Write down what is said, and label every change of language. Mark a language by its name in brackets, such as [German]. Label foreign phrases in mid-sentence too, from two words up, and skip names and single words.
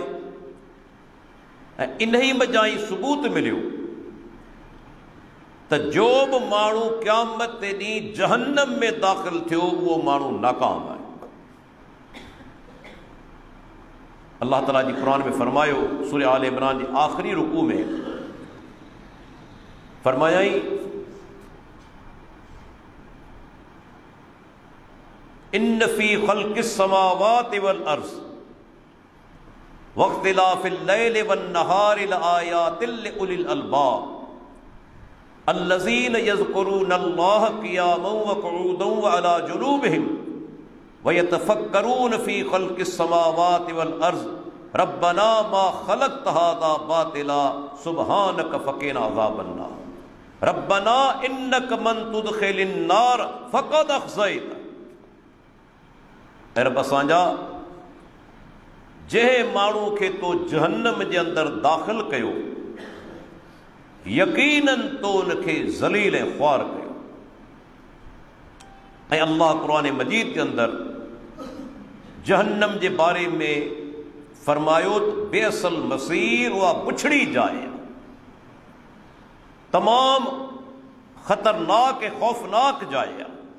[Sindhi] ऐं इन्ही वजह ई सबूत मिलियो त जो बि माण्हू क़यामत जे ॾींहुं जहन्नम में दाख़िल थियो उहो माण्हू नाकाम आहे। अल्लाह ताला जी क़ुरान में फरमायो, सूरह आल इमरान जे आख़िरी रुकू में फरमायाई, [Arabic] إن في خلق السماوات والأرض واختلاف الليل والنهار لآيات لأولي الألباب الذين يذكرون الله قياما وقعودا وعلى جنوبهم ويتفكرون في خلق السماوات والأرض ربنا ما خلقت هذا باطلا سبحانك فقنا عذاب النار ربنا إنك من تدخل النار فقد أخزيته. [Sindhi] ऐं रब असांजा, जंहिं माण्हू खे तो जहन्नम जे अंदरि दाख़िल कयो यकीनन तो उनखे ज़लील ऐं ख़्वार कयो। ऐं अल्लाह क़ुरान मजीद के अंदरि जहन्नम जे बारे में फरमायो त [Arabic] بئس المصير [Sindhi] उहा बुछड़ी जाइ, तमाम ख़तरनाक ऐं ख़ौफ़नाक जाइ आहे।